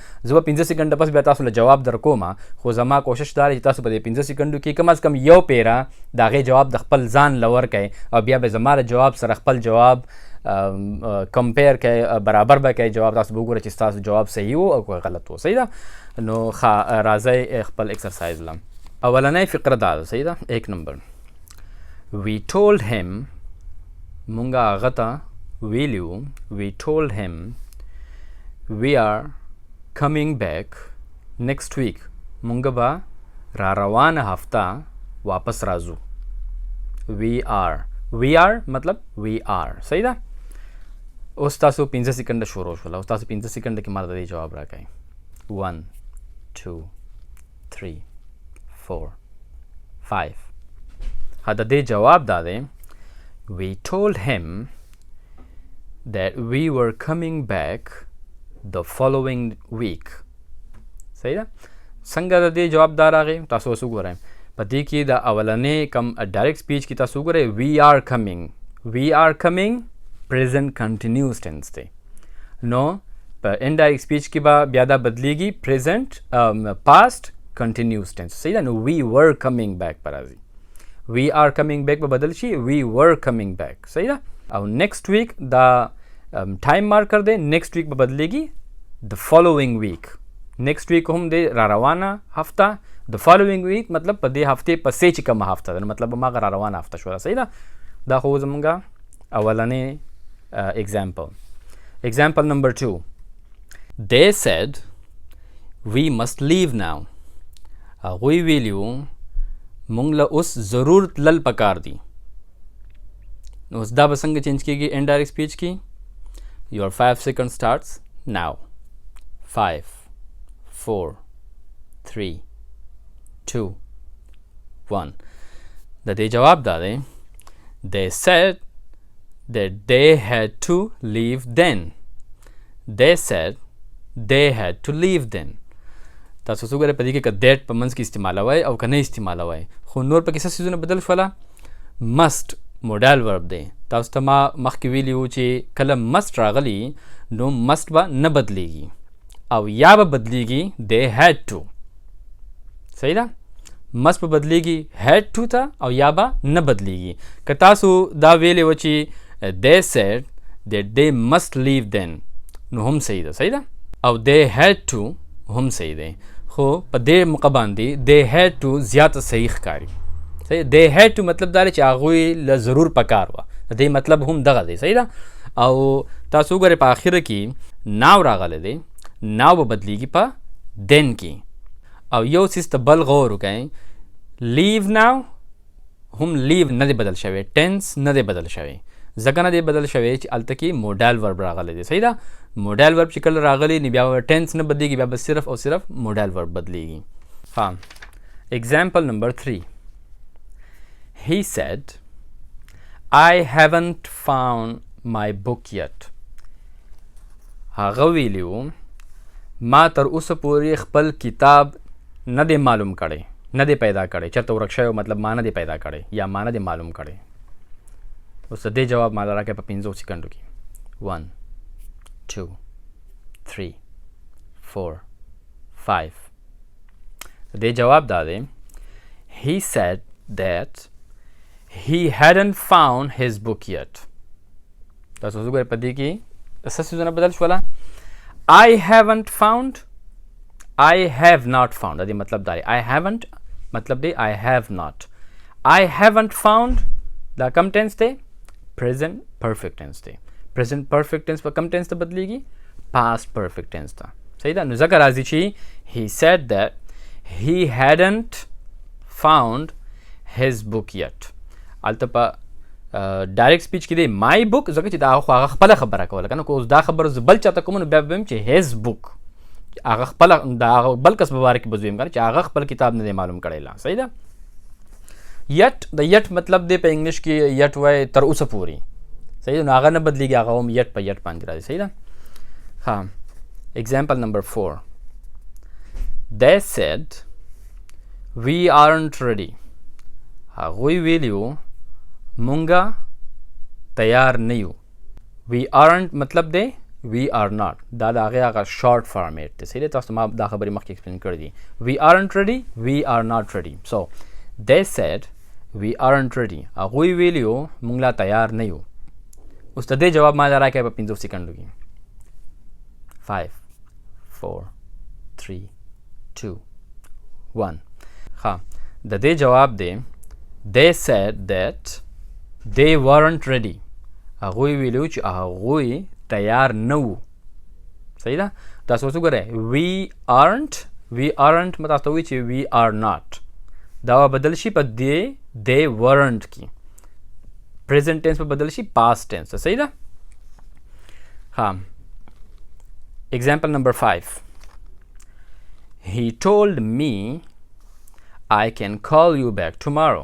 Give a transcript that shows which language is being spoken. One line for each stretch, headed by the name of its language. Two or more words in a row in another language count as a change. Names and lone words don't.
Pashto: زه به 15 سکنډه پس بیا تاسو له جواب در کومه، خو زما کوشش دا دی چې تاسو په دې 15 سکنډو کې کم از کم یو پیره د هغې جواب د خپل ځان له ورکئ او بیا به زما له جواب سره خپل جواب کمپیر کوي، برابر به کوي جواب. تاسو به وګورئ چې ستاسو جواب صحیح و او که غلط و. صحیح ده. نو راځئ خپل ایکسرسایز لم. اولنۍ فقره دا ده. صحیح ده. 1 نمبر
English: we told him،
Pashto: مونږه هغه ته ویلیو،
English: we told him we are coming back next week،
Pashto: مونږه به را روانه هفته واپس راځو.
English: we are مطلب we are.
Pashto: صحیح ده. اوس تاسو 15 سکنډه شروع شوله. اوس تاسو 15 سکنډه کې ماته د دې جواب راکئ. 1 2 3 4 5. د دې جواب دا دی
English: we told him that we were coming back the following week.
Pashto: صحیح ده. څنګه د دې جواب دا راغی تاسو اوس وګورئ. په دې کې د اولنې کم
English: direct speech
Pashto: کې تاسو وګورئ
English: we are coming present continuous tense
Pashto: دی. نو په
English: indirect speech
Pashto: کې به بیا دا بدلیږي
English: present past continuous tense.
Pashto: صحیح ده.
English: نو we were coming back
Pashto: پر راځي.
English: we are coming back
Pashto: به بدل شي
English: we were coming back.
Pashto: صحیح ده. او
English: next week
Pashto: دا
English: time marker
Pashto: دی.
English: next week
Pashto: به بدلیږي
English: the following week. next week
Pashto: هم دی را روانه هفته.
English: the following week
Pashto: مطلب په دې هفتې پسې چې کومه هفته ده، مطلب هماغه را روانه هفته شوله. صحیح ده. دا خو زمونږه اولنې
English: example number 2. they said we must leave now.
Pashto: هغوی ویلیو مونږ له اوس ضرور تلل پکار دي. نو اوس دا به څنګه چینج کېږي
English: indirect speech
Pashto: کې.
English: your 5 seconds starts now. 5 4 3 2 1.
Pashto: د دې جواب دا دی
English: they said that they had to leave then. they said they had to leave then.
Pashto: تاسو وګورئ په دې کې که that په منځ کې استعمالوئ او که نه استعمالوئ، خو نور پکې څه څیزونه بدل شوله. must
English: modal verb
Pashto: دی. تاسو ته ما مخکې ویلي وو چې کله must راغلی نو must به نه بدلیږي او یا به بدلیږي
English: they had to.
Pashto: صحیح ده. must به بدلیږي
English: had to
Pashto: ته او یا به نه بدلیږي. که تاسو دا ویلې و چې
English: they said that they must leave then
Pashto: نو هم صحیح ده. صحیح ده. او
English: they had to
Pashto: هم صحیح دی، خو په دې موقع باندې
English: they had to
Pashto: زیاته صحیح ښکاري. صحیح.
English: they had to
Pashto: مطلب دا دی چې هغوی له ضرور پکار وه. د دې مطلب هم دغه دی. صحیح ده. او تاسو وګورئ په آخره کې ناو راغلی دی. ناو به بدلیږي په then کې. او یو څیز ته بل غور وکئ.
English: leave now
Pashto: هم leave نه دی بدل شوی. tense نه دی بدل شوی. ځکه نه دی بدل شوی چې هلته کې
English: modal verb
Pashto: راغلی دی. صحیح ده.
English: modal verb
Pashto: چې کله راغلی نو بیا ټینس نه بدلیږي، بیا به صرف او صرف
English: modal verb
Pashto: بدلیږي. ها.
English: example number 3. he said I haven't found my book yet.
Pashto: هغه ویلیو ما تر اوسه پورې خپل کتاب نه دی معلوم کړی، نه دی پیدا کړی. چېرته ورک شوی مطلب ما نه دی پیدا کړی یا ما نه دی معلوم کړی. اوس د دې جواب ما راکړی په 15 سکندو کې. 1 2 3 4 5. د دې جواب دا دی
English: he said that he hadn't found his book yet.
Pashto: تاسو وګورئ په دې کې څه څیزونه بدل شوله.
English: I haven't found I have not found.
Pashto: دا مطلب دا دی
English: I haven't
Pashto: مطلب دی
English: I have not. I haven't found
Pashto: دا کم ټینس دی
English: present perfect tense دی. present perfect tense
Pashto: په کم ټینس ته بدلیږي
English: past perfect tense
Pashto: ته. صحیح ده. نو ځکه راځي چې
English: he said that he hadn't found his book yet.
Pashto: هلته په
English: direct speech
Pashto: کې دی
English: my book
Pashto: ځکه چې دا خو هغه خپله خبره کوله که نه. که اوس دا خبره زه بل چاته کوم نو بیا به ویم چې
English: his book
Pashto: هغه خپله د هغه بل کس په باره کې به زه ویم که نه چې هغه خپل کتاب نه دی معلوم کړی لا. صحیح ده. یټ د یټ مطلب دی په انګلیش کې یټ وایي تر اوسه پورې. صحیح ده. نو هغه نه بدلیږي، هغه هم یټ په یټ باندې راځي. صحیح ده. ها.
English: example number 4. they said we aren't ready.
Pashto: هغوی ویلیو مونږه تیار نه یو.
English: we aren't مطلب دی we are not.
Pashto: دا د هغه
English: short format
Pashto: دی. صحیح دی. تاسو ما دا خبرې مخکې ایکسپلین کړې دي.
English: we aren't ready, we are not ready. so they said we aren't ready.
Pashto: هغوی ویلیو مونږ لا تیار نه یو. اوس د دې جواب ما راکړی په 15 سکندو کې. 5 4 3 2 1.
English: ها
Pashto: د دې جواب دی
English: they said that they weren't ready.
Pashto: هغوی ویلو چې هغوی تیار نه وو. صحیح ده. تاسو اوس وګورئ
English: we aren't
Pashto: متاسو ته وایي چې
English: we are not.
Pashto: دا بدل شي په
English: they weren't
Pashto: کې.
English: present tense
Pashto: په بدل شي
English: past tense.
Pashto: صحیح ده.
English: ها example number 5. he told me I can call you back tomorrow.